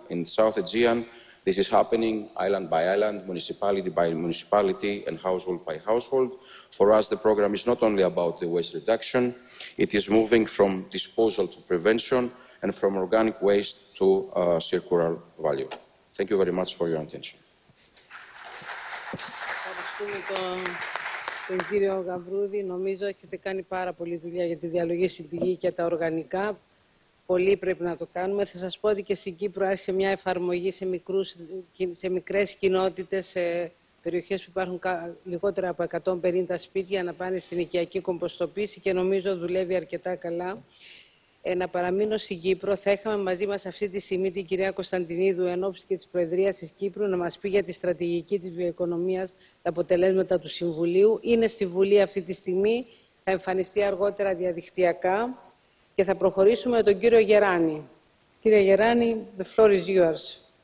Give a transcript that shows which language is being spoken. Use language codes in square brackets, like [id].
[en] In South Aegean, this is happening island by island, municipality by municipality, and household by household. For us, the program is not only about the waste reduction, it is moving from disposal to prevention and from organic waste to circular value. Thank you very much for your attention. [el] Ευχαριστούμε τον κύριο Γαβρούδη. Νομίζω έχετε κάνει πάρα πολλή δουλειά για τη διαλογή στην πηγή και τα οργανικά. Πολύ πρέπει να το κάνουμε. Θα σας πω ότι και στην Κύπρο άρχισε μια εφαρμογή σε μικρές κοινότητες, σε περιοχές που υπάρχουν λιγότερα από 150 σπίτια, να πάνε στην οικιακή κομποστοποίηση και νομίζω δουλεύει αρκετά καλά. Να παραμείνω στην Κύπρο. Θα είχαμε μαζί μας αυτή τη στιγμή την κυρία Κωνσταντινίδου εν ώψη και της Προεδρίας της Κύπρου να μας πει για τη στρατηγική της βιοοικονομίας, τα αποτελέσματα του Συμβουλίου. Είναι στη Βουλή αυτή τη στιγμή, θα εμφανιστεί αργότερα διαδικτυακά και θα προχωρήσουμε με τον κύριο Γεράνη. Κύριε [en] Γεράνη, the floor is yours.